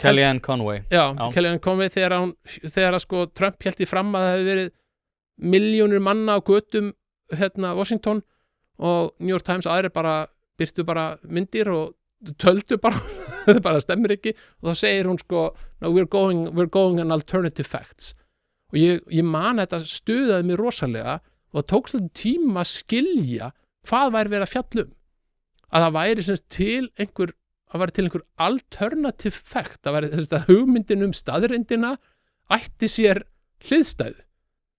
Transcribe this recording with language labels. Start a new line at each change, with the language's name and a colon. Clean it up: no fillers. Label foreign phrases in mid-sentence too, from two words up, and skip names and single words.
Icelandic: Kellyanne Conway. Já, Kellyanne Conway, þegar sko Trump held í fram að það hefði verið milljónir manna á götum Washington, og New York Times aðrir birtu bara myndir og töldu bara það bara stemmir ekki, og þá segir hún sko
English: no, we're going on alternative facts,
Icelandic: og ég man þetta stuðaði mér rosalega, og það tók svolítið tíma að skilja hvað væri verið að fjalla að það væri til einhver
English: alternative fact,
Icelandic: það væri hugmyndin staðrindina ætti sér hliðstæðu,